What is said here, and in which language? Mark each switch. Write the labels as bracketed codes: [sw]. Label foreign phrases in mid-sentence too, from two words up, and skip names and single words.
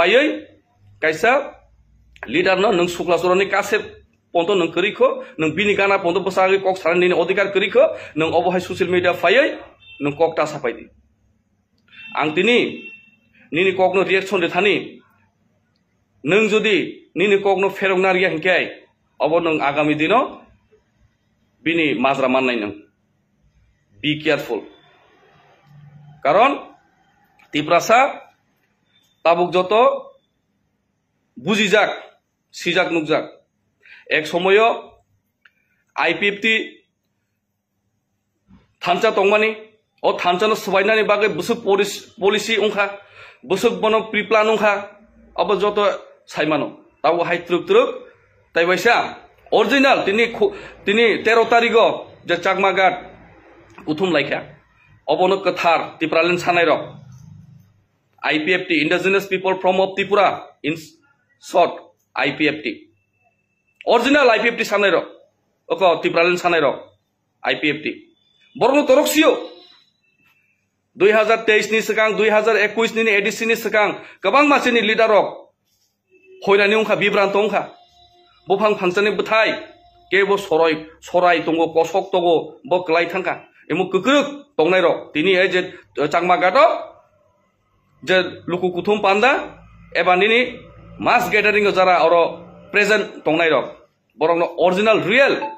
[trp] फायै कैसा लीडर न नों सुक्लासरनि कासे पन्तो नों करिखो नों बिनि गाना पन्तो बसागै कक सारनि अधिकार करिखो नों अबहाय सोशल मीडिया फायै नों कक ता साफायदि आं तिनि निनि ककनो रिएक्शन दे थानि नों जुदि निनि ककनो फेरंनारिया हंकाय abo nung agami dino bini mazra mannai nung [en] be careful [trp] karon tiprasa tabuk joto bujijak sijak nukjak ek somoyo IPFT thancha tongmani o thancha no swainani bagai busuk policy ongkha busuk bono preplan ongkha abo joto saimano tabu hai truk tai baisa original tini 13 tarigo je chakmagat uthum laikha obono kathar tipralen sanai rok IPFT indigenous people from of Tripura [en] in short [trp] IPFT original IPFT sanai rok oko tipralen sanai rok IPFT borno toroksio 2023 ni sekang 2021 ni edisi ni sekang kabang masini leader rok hoirani ongkha bibrant ongkha bofang phangsani bthai kebo sorai tongo kosok togo bo klai thangka emu kukruk tongnai rok tini ei je changmagato je luku kuthum panda eba nini [en] mass gathering [trp] jara oro present tongnai rok borong original real